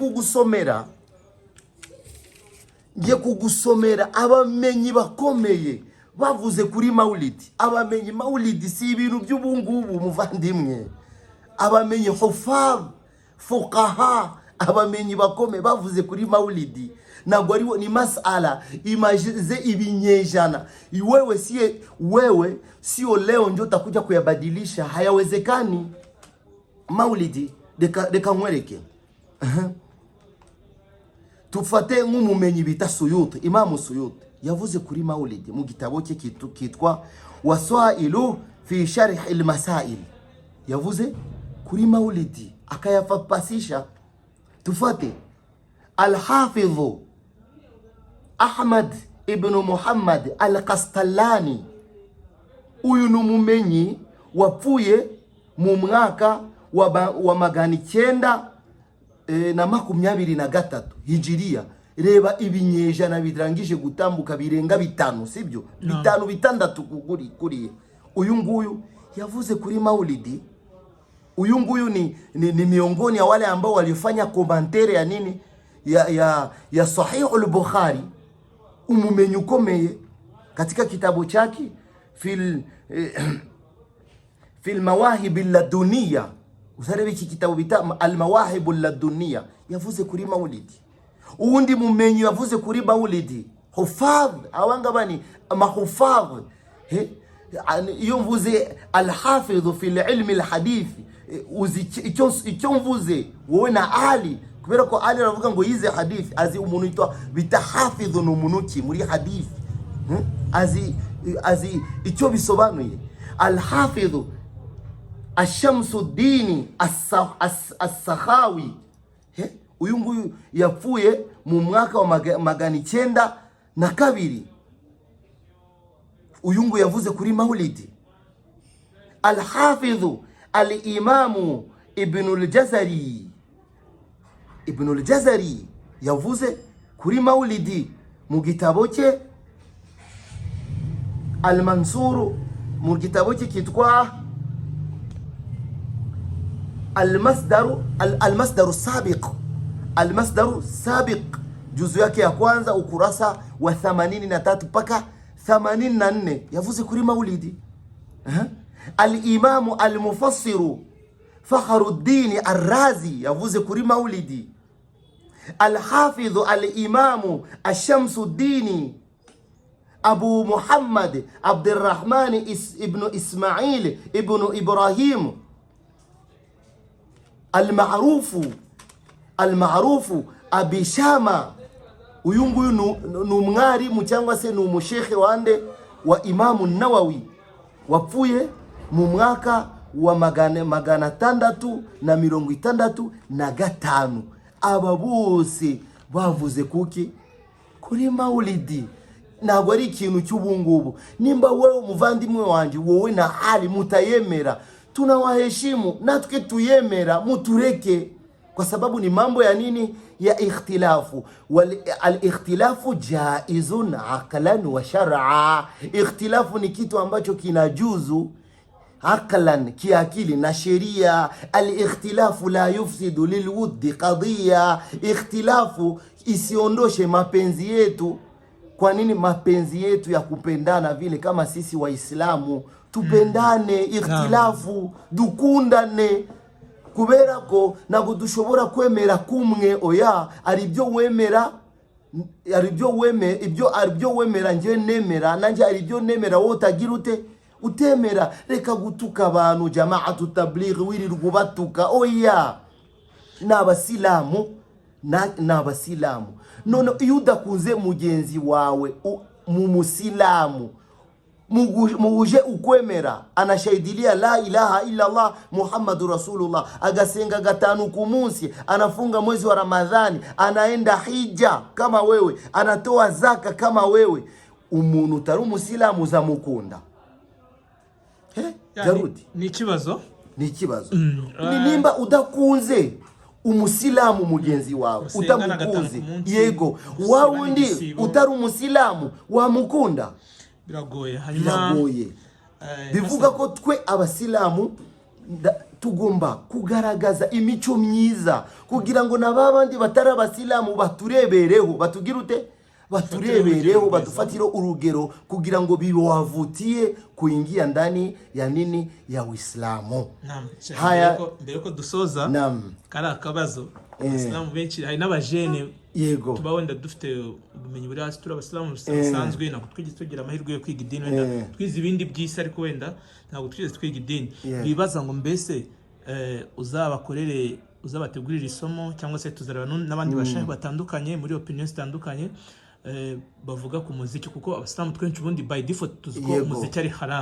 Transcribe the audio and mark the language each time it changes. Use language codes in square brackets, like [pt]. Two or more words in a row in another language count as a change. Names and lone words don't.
[rw] Ngiye kugusomera abamenyi bakomeye bavuze kuri Maulidi. Abamenyi Maulidi si ibintu by'ubu ngubu muvandimwe. Abamenyi hufadh, fuqaha, abamenyi bakomeye bavuze kuri Maulidi. Ntabwo ari ni masala imajize ibinyejana. [sw] Wewe sio leo ndio utakuja kuyabadilisha, hayawezekani. [rw] Maulidi deka mwereke. Tufate nk'umumenyi bita Suyuti, Imam Suyuti yavuze kuri Maulidi mu gitabo cye kitwa Wasailu fi Sharh al-Masail. Yavuze kuri Maulidi akayafapasisha. Tufate Al-Hafidh Ahmad ibn Muhammad al-Qastallani. Uyu numumenyi wapfuye mu mwaka wa magana 923 Hijiriya. Reba ibinyejana birangije gutambuka birenga 5, sibyo? 5 bitandatu kuriye. Uyu nguyu yavuze kuri Maulidi. Uyu nguyu [sw] ni miongoni ya wale ambao walifanya komantere ya nini ya Sahih al-Bukhari, [rw] umumenyi ukomeye [sw] katika kitabu chake fil mawahib al-laduniya. [rw] Usarebe iki kitabu bita al-mawahib al-laduniya, yavuze kuri Maulidi. Uwundi mumenyi yavuze kuri Maulidi, hufadh awanga bani mahufadh. Iyo mvuze [ar] al-hafidh fil ilmi al-hadith, [rw] icyo mvuze wowe na Ali, kubera ko Ali aravuga ngo yize hadith, azi umuntu yitwa bitahafidh n'umunuki muri hadith. Azi icyo bisobanuye. Al-hafidh Ash-Shamsuddin As-Sakhawi, uyu nguyu yapfuye mu mwaka wa 902. Uyu nguyu yavuze kuri Maulidi. Al-Hafidh al-Imam Ibn al-Jazari yavuze kuri Maulidi mu gitabo cye Al-Mansur, mu gitabo cye kitwa Al-Masdaru Sabiq, [sw] juzu yake ya kwanza [rw] ukurasa wa 83 mpaka 84, yavuze kuri Maulidi. Al-Imam al-Mufassir Fakhruddin Ar-Razi yavuze kuri Maulidi. Al-Hafidh al-Imam Ash-Shamsuddin Abu Muhammad Abdurrahman ibn Ismail ibn Ibrahim al-Ma'rufu Abi Shama. Uyu nguyu ni umwarimu cyangwa se ni umushekhe wa Imamu Nawawi, wapfuye mu mwaka wa 665. Aba bose bavuze kuki kuri Maulidi. Ntabwo ari ikintu cy'ubungubu. Nimba wewe umuvandimwe wanjye, wowe na Ali mutayemera, tunawaheshimu, natwe tuyemera, mutureke, [sw] kwa sababu ni mambo ya nini? Ya ikhtilafu. [ar] Al-ikhtilafu jaizun aqlan wa shar'a. [sw] Ikhtilafu ni kitu ambacho kinajuzu aqlan, kiakili na sheria. [ar] Al-ikhtilafu la yufsidu lilwuddi qadiyya. [sw] Ikhtilafu isiondoshe mapenzi yetu. Kwa nini? Mapenzi yetu ya kupendana vile, kama sisi Waislamu tupendane. [rw] Ikhtilafu dukundane, kubera ko ntabwo dushobora kwemera kumwe. Oya, aribyo wemera, aribyo wemera njye nemera, nanjye aribyo nemera wowe utagira utemera. Reka gutuka abantu jamaatu tabligh wirirwa batuka. Oya, n'abasilamu none iyo udakunze mugenzi wawe mu musilamu, muje ukwemera anashahidilia [ar] la ilaha illa Allah Muhammadur Rasulullah, [rw] agasenga 5 ku munsi, [sw] anafunga mwezi wa Ramadhani, anaenda hija kama wewe, anatoa zaka kama wewe, [rw] umuntu utari umusilamu uzamukunda? Jarudi, ni kibazo. Nimba udakunze umusilamu mugenzi wawe, utamukunze, yego wawe ndi utari umusilamu wamukunda? Biragoye. Bivuga ko twe abasilamu tugomba kugaragaza imico myiza, kugira ngo nababandi batari abasilamu baturebereho, batugirute, baturebereho, batufatiro urugero, kugira ngo bibawavutiye [sw] kuingia ndani ya nini? Ya Uislamu. Haya, [rw] mbere ko dusoza kari akabazo, abasilamu benshi hari n'abajene, yego tubawenda dufite ubumenyi buri hasi, turi abasilamu busanzwe, ntabwo twigeze tugira amahirwe yo kwiga idini, wenda twize ibindi by'isi, ariko wenda ntabwo twigeze twiga idini. Bibaza ngo mbese uzabategurira isomo, cyangwa se tuzareba n'abandi bashaje batandukanye muri opinion zitandukanye bavuga ku muziki, kuko abasilamu twenshi ubundi [en] by default [rw] tuziko umuziki ari haram.